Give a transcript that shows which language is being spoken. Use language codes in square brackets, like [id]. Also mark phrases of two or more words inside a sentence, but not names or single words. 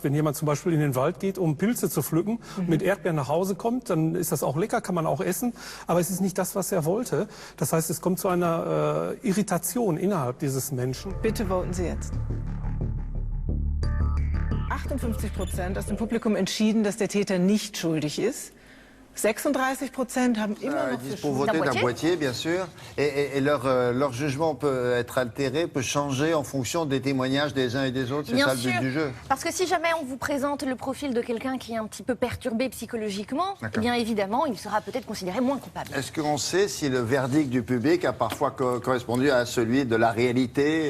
[de] Wenn jemand zum Beispiel in den Wald geht, um Pilze zu pflücken, und mit Erdbeeren nach Hause kommt, dann ist das auch lecker, kann man auch essen, aber es ist nicht das, was er wollte. Das heißt, es kommt zu einer Irritation innerhalb dieses Menschen. Bitte voten Sie jetzt. 58% aus dem Publikum entschieden, dass der Täter nicht schuldig ist. 36% haben immer [fr] Ils [de] noch [fr] disent [de] für [fr] pour [de] Schule. [fr] voter d'un boîtier. boîtier, bien sûr, et leur jugement peut être altéré, peut changer en fonction des témoignages des uns et des autres. C'est Bien ça le sûr, but du jeu. parce que si jamais on vous présente le profil de quelqu'un qui est un petit peu perturbé psychologiquement, eh D'accord. bien évidemment, il sera peut-être considéré moins coupable. Est-ce qu'on sait si le verdict du public a parfois correspondu à celui de la réalité